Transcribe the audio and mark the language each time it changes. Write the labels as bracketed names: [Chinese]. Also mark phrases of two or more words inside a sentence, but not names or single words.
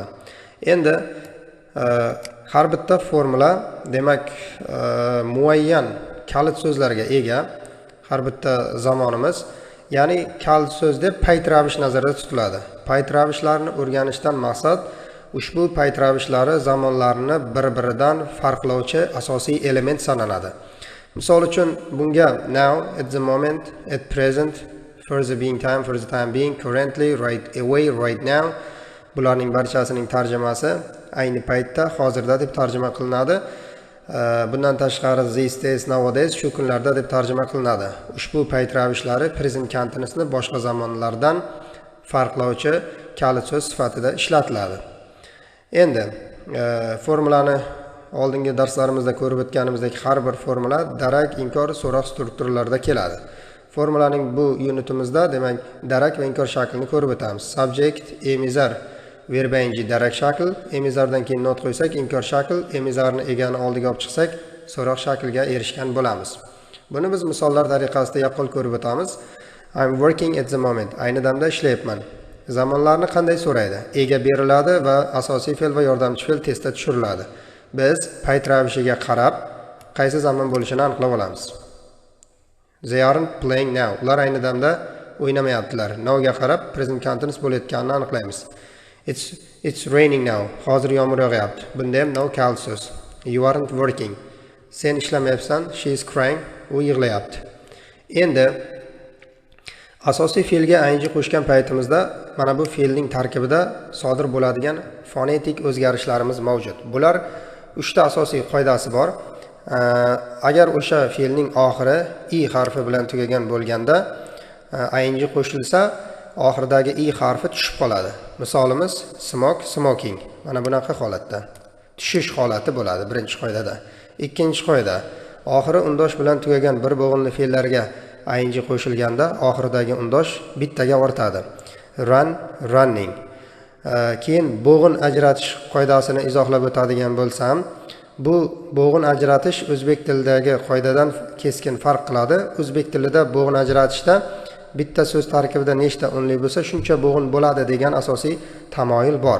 [Uzbek] Endi har bitta formula, demak, muayyan kalit so'zlarga ega har bitta zamonimiz, ya'ni kalit so'z deb payt ravish nazarda tutiladi. Payt ravishlarini o'rganishdan maqsad ushbu payt ravishlari zamonlarini bir-biridan farqlovchi asosiy element sanaladi. Misol uchun bunga [English] now, at the moment, at present, for the being time, for the time being, currently, right away, right now, [Uzbek] bularning barchasining tarjimasi ayni paytda, hozirda deb tarjima qilinadi. Bundan tashqari [English] these days, nowadays, [Uzbek] shu kunlarda deb tarjima qilinadi. Ushbu payt ravishlari [English] present continuousni [Uzbek] boshqa zamonlardan farqlovchi kalit so'z sifatida ishlatiladi. Endi formulani oldingi darslarimizda ko'rib o'tganimizdek har bir formula darak, inkor, so'roq strukturalarida keladi. Formulaning bu unitimizda demak darak va inkor shaklini ko'rib o'tamiz. Subject, emizar, [English] verb ing [Uzbek] darak shakl, emizardan keyin not qo'ysak inkor shakl, emizarni egani oldiga olib chiqsak so'roq shaklga erishgan bo'lamiz. Buni biz misollar tariqasida yaqqol ko'rib o'tamiz. [English] I'm working at the moment. [Uzbek] Ayni damda ishlayapman. Zamonlarni qanday so'raydi? Ega beriladi va asosiy fe'l va yordamchi fe'l testda tushiriladi. Biz payt ravishiga qarab qaysi zamon bo'lishini aniqlab olamiz. [English] They aren't playing now. [Uzbek] Ular ayni damda o'ynamayaptilar. Now ga qarab [English] present continuous [Uzbek] bo'layotganini aniqlaymiz. [English] It's raining now. [Uzbek] Hozir yomg'ir yog'yapti. Bunda ham now kalit so'z. [English] You aren't working. [Uzbek] Sen ishlamayapsan. [English] She is crying. [Uzbek] U yig'layapti. Endi asosiy fe'lga ing qo'shgan paytimizda mana bu fe'lning tarkibida sodir bo'ladigan fonetik o'zgarishlarimiz mavjud. Bular 3 ta asosiy qoidasi bor. Agar o'sha fe'lning oxiri i harfi bilan tugagan bo'lganda ing qo'shilsa, oxiridagi i harfi tushib qoladi. Misolimiz [English] smoke, smoking. [Uzbek] Mana bunaqa holatda tushish holati bo'ladi birinchi qoidada. Ikkinchi qoida, oxiri undosh bilan tugagan bir bo'g'inli fe'llarga ing qo'shilganda oxiridagi undosh bittaga ortadi. Run, running. Keyin bo'g'in ajratish qoidasini izohlab o'tadigan bo'lsam, bu bo'g'in ajratish o'zbek tilidagi qoidadan keskin farq qiladi. O'zbek tilida bo'g'in ajratishda bitta so'z tarkibida nechta unli bo'lsa, shuncha bo'g'in bo'ladi degan asosiy tamoyil bor.